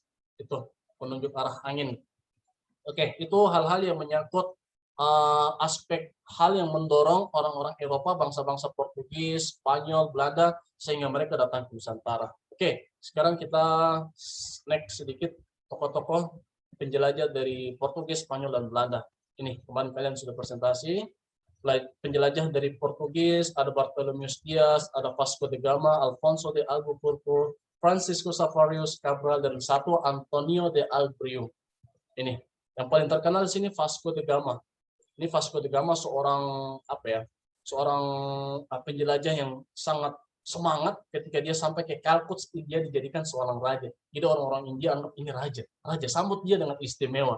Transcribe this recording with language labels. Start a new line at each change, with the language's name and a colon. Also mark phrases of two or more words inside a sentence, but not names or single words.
Indonesian: Itu penunjuk arah angin. Oke, itu hal-hal yang menyangkut aspek hal yang mendorong orang-orang Eropa, bangsa-bangsa Portugis, Spanyol, Belanda, sehingga mereka datang ke Nusantara. Oke, sekarang kita next sedikit tokoh-tokoh penjelajah dari Portugis, Spanyol, dan Belanda. Ini kemarin kalian sudah presentasi. Penjelajah dari Portugis, ada Bartolomeu Dias, ada Vasco da Gama, Alfonso de Albuquerque, Francisco Savarius Cabral, dan satu Antonio de Albriu. Ini yang paling terkenal di sini Vasco da Gama. Ini Vasco da Gama seorang apa ya? Seorang penjelajah yang sangat semangat ketika dia sampai ke Calcutta, dia dijadikan seorang raja. Jadi orang-orang India anggap ini raja. Raja sambut dia dengan istimewa.